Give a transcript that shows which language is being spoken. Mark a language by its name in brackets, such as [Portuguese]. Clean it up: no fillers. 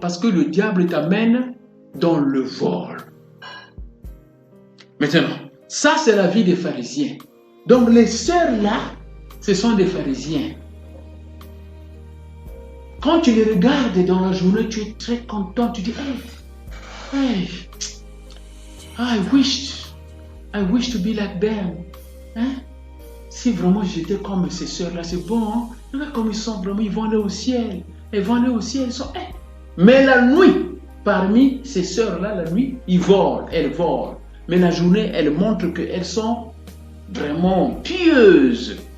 [French] Parce que le diable t'amène dans le vol. Maintenant, ça, c'est la vie des pharisiens. Donc, les sœurs là, ce sont des pharisiens. Quand tu les regardes dans la journée, tu es très content. Tu dis, [English] hey, I wish to be like them. Hein? [French] Si vraiment j'étais comme ces sœurs-là, c'est bon. Hein? Regarde comme ils sont vraiment, ils vont aller au ciel. Ils vont aller au ciel. Ils sont, Mais la nuit, parmi ces sœurs-là, la nuit, elles volent. Mais la journée, elles montrent qu'elles sont vraiment pieuses.